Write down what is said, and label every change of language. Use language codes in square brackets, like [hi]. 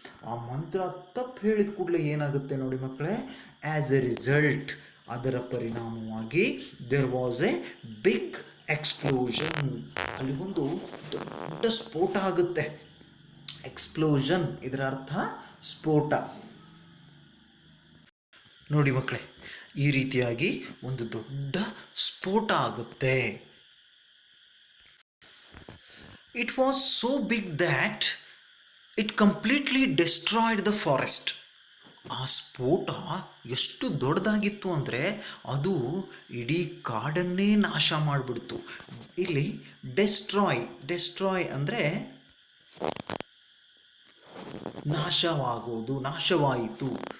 [kn] ಆ ಮಂತ್ರ ತಪ್ಪು ಹೇಳಿದ ಕೂಡಲೇ ಏನಾಗುತ್ತೆ ನೋಡಿ ಮಕ್ಕಳೇ, [en] as a result [kn] ಅದರ ಪರಿಣಾಮವಾಗಿ [en] There was a big explosion. [kn] ಅಲ್ಲಿ ಒಂದು ದೊಡ್ಡ ಸ್ಫೋಟ ಆಗುತ್ತೆ. ಎಕ್ಸ್ಪ್ಲೋಷನ್ ಇದರ ಅರ್ಥ ಸ್ಫೋಟ. ನೋಡಿ ಮಕ್ಕಳೇ, ಈ ರೀತಿಯಾಗಿ ಒಂದು ದೊಡ್ಡ ಸ್ಫೋಟ ಆಗುತ್ತೆ. [en] It was so big that it completely destroyed the forest. [kn] ಆ ಸ್ಫೋಟ ಎಷ್ಟು ದೊಡ್ಡದಾಗಿತ್ತು ಅಂದರೆ ಅದು ಇಡೀ ಕಾಡನ್ನೇ ನಾಶ ಮಾಡಿಬಿಡ್ತು. ಇಲ್ಲಿ ಡೆಸ್ಟ್ರಾಯ್ ಅಂದರೆ ನಾಶವಾಗೋದು, ನಾಶವಾಯಿತು.